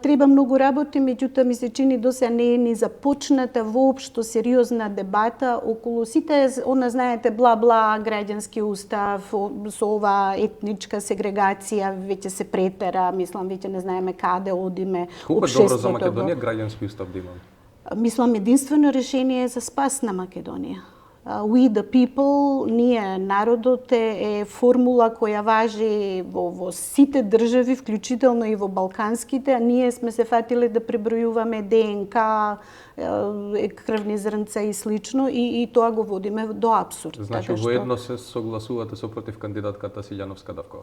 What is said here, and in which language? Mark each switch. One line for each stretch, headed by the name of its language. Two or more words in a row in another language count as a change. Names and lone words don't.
Macedonian: Треба многу работи, меѓутоа ми се чини досега не е ни започната воопшто сериозна дебата околу сите, знаете, бла-бла, граѓански устав, со ова етничка сегрегација, веќе се претера, мислам, веќе не знаеме каде одиме. Колку е добро за Македонија граѓански устав да имаме? Мислам, единствено решение за спас на Македонија.
English: We the people,
Macedonian: ние народот е формула која важи во сите држави, вклучително и во балканските, а ние сме се фатиле да пребројуваме ДНК, крвни зрнца и слично и тоа го водиме до апсурд. Значи воедно се согласувате со против кандидатката Силјановска Давкова?